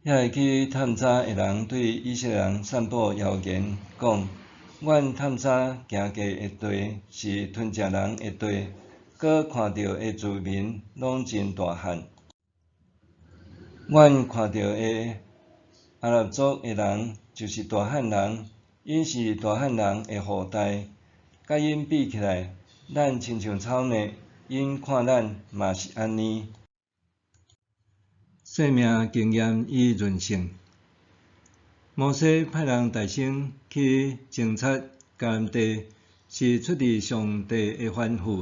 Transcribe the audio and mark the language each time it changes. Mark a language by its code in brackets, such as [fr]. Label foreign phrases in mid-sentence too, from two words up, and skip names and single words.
[nan] 遐会去探查的人对以色列人散布谣言，讲阮探查行过的地是吞食人的地，搁看到的居民拢真大汉。阮看到的阿拉伯族的人就是大汉人，因是大汉人的后代，甲因比起来，咱亲像草莓，因看咱嘛是安尼。生命经验与韧性。摩西派人大声去侦察迦南地，是出自上帝的吩咐。